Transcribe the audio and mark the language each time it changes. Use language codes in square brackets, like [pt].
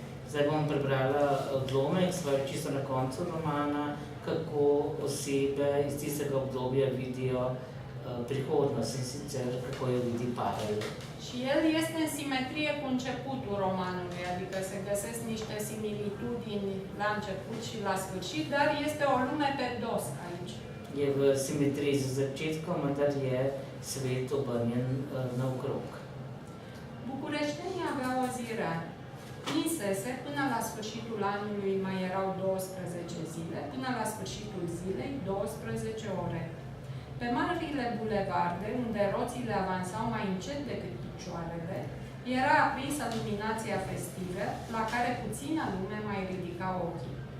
[sl] Zdaj bom prebrala odlomek, stvari čisto na koncu romana, kako osebe iz tistega obdobja vidijo prihodnost in sicer kako jo vidi Pavel. [ro] Și el este în simetrie cu începutul romanului, adică se găsesc niște similitudini la început și la sfârșit, dar este o lume pe dos aici. [sl] Je v simetriji z začetkom, vendar je svet obrnjen naokrog. [ro] Bucureștenii aveau o zi rea. Ninsese, până la sfârșitul anului mai erau 12 zile, până la sfârșitul zilei 12 ore. Pe marile bulevarde, unde roțile avansau mai încet decât picioarele, era aprinsă luminația festivă, la care puțină lume mai ridica ochii.